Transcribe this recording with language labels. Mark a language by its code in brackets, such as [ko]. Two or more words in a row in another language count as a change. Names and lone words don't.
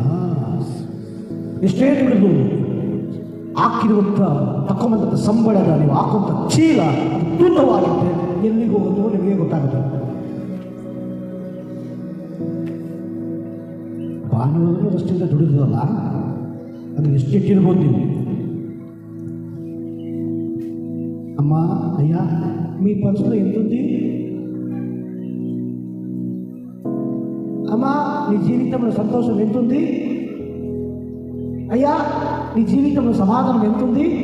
[kn] ಎಷ್ಟೇ ದುಡಿದು ಹಾಕಿರುವಂಥ ತಕ್ಕೊಂಬಂಥ ಸಂಬಳದ ನೀವು ಹಾಕುವಂಥ ಚೀಲ ತೂಕವಾಗುತ್ತೆ. ಎಲ್ಲಿಗೆ ಹೋಗುತ್ತೋ ನಿಮಗೆ ಗೊತ್ತಾಗುತ್ತೆ. ಭಾನುವಾರ ಅಷ್ಟಿಂದ ದುಡಿದ್ರಲ್ಲ, ಅದು ಎಷ್ಟಿಟ್ಟಿರ್ಬೋದು ನೀವು. [te] అమ్మ అయ్యా మీ పర్సులో ఎంతుంది? అమ్మా నీ జీవితంలో సంతోషం ఎంతుంది? అయ్యా నీ జీవితంలో సమాధానం ఎంతుంది?